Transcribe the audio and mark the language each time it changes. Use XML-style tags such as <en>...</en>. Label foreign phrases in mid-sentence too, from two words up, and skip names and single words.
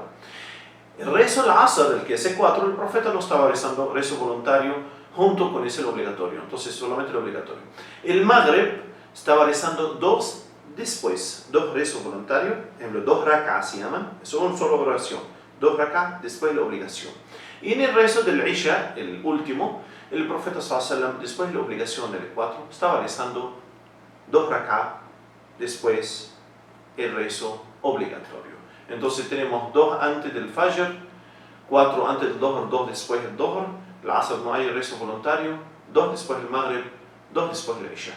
<es>El rezo al Asr, el que hace 4, el profeta no estaba rezando rezo voluntario junto con ese obligatorio, entonces solamente el obligatorio. El Maghrib estaba rezando 2 después, 2 rezos voluntarios, por ejemplo, 2 rak'ah se llaman, es una sola oración, 2 rak'ah después de la obligación. Y en el rezo del Isha, el último, el profeta</es> <ar>صلى الله عليه وسلم,</ar> <es>después de la obligación del 4, estaba rezando 2 rak'ah después el rezo obligatorio. Entonces tenemos 2 antes del Fajr, 4 antes del Dhuhr, 2 después del Dhuhr, el Asr no hay rezo voluntario, 2 después del Maghrib, 2 después del Isha.</es>